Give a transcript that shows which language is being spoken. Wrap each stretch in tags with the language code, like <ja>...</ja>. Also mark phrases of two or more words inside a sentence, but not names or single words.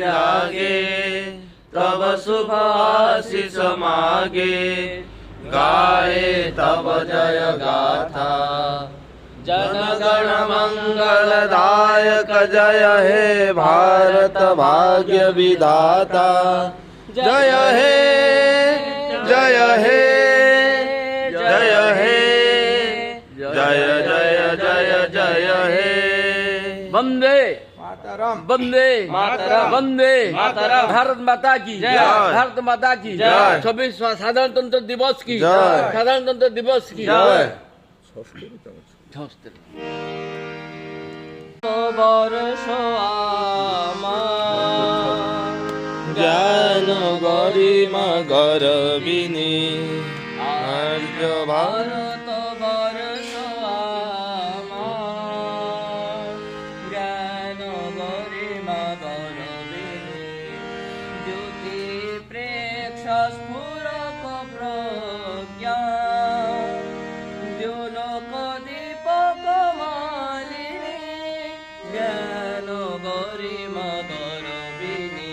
<bn>জাগে তব শুভ আশিষ মাগে গাএ তব জয় গাথা জনগণ মঙ্গলদায়ক জয় হে ভারত ভাগ্য বিধাতা জয় হে জয় হে জয় হে জয় জয় জয় জয় হে वंदे मातरम वंदे मातरम वंदे मातरम</bn> <hi>भारत माता की जय। भारत माता की जय।</hi> <or>26 ସାଧାରଣତନ୍ତ୍ର ଦିବସ କି जय। ସାଧାରଣତନ୍ତ୍ର ଦିବସ କି जय। बरस ଜ୍ଞାନ ଗରିମା ଗରବିନୀ ଆର୍ଯ୍ୟ ଭାରତ ବରଷ ଜ୍ଞାନ ଗରିମା ଗରବିନୀ ଜ୍ୟୋତି ପ୍ରେକ୍ଷ ସ୍ଫୁରକ ପ୍ରଜ୍ଞା ଦ୍ୟୋଲୋକ ଦୀପକ ମାଳିନୀ ଜ୍ଞାନ ଗରିମା ଗରବିନୀ</or>